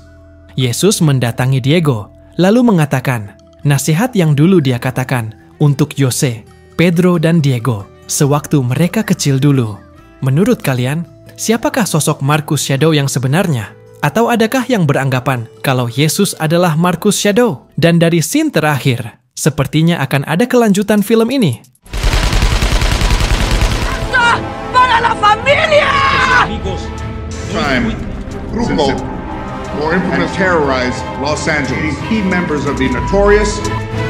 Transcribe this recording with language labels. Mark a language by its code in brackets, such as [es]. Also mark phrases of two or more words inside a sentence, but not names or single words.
[id] Yesus mendatangi Diego lalu mengatakan nasihat yang dulu dia katakan untuk Jose, Pedro, dan Diego sewaktu mereka kecil dulu. Menurut kalian, siapakah sosok Markus Shadow yang sebenarnya? Atau adakah yang beranggapan kalau Yesus adalah Markus Shadow? Dan dari scene terakhir, sepertinya akan ada kelanjutan film ini. [es] ¡Para la familia! [en] time, Trucco and terrorized Los Angeles, key members of the notorious